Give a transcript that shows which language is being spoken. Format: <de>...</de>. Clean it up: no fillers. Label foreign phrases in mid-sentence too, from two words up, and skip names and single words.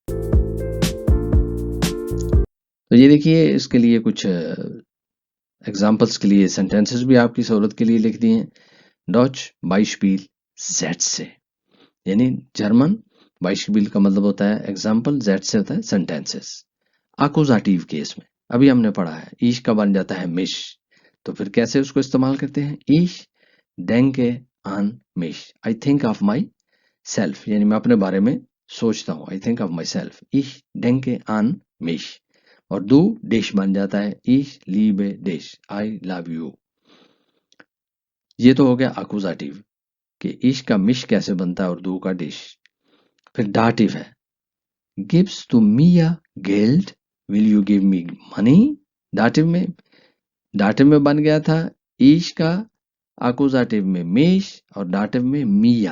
<hi>तो ये देखिए, इसके लिए कुछ एग्जाम्पल्स के लिए सेंटेंसेस भी आपकी सहूलत के लिए लिख दिए हैं।</hi> <de>Deutsche Beispielsätze,</de> <hi>यानी जर्मन बाइशपील का मतलब होता है एग्जाम्पल, जेड से होता है सेंटेंसेस। अकुजाटिव केस में अभी हमने पढ़ा है, ईश का बन जाता है मिश, तो फिर कैसे उसको इस्तेमाल करते हैं।</hi> <de>ich denke an mich,</de> <en>I think of my self,</en> <hi>यानी मैं अपने बारे में सोचता हूँ,</hi> <en>I think of my self,</en> <de>ich denke an mich।</de> <hi>और दू डिश बन जाता है,</hi> <de>ich liebe dich,</de> <en>I love you.</en> <hi>ये तो हो गया अकुजाटिव कि इश का मिश कैसे बनता है और दू का डिश। फिर डाटिव है,</hi> <de>Gibst du mir Geld,</de> <en>will you give me money.</en> <hi>डाटिव में बन गया था ईश का, अकुजाटिव में मिश, और डाटिव में मिया।</hi>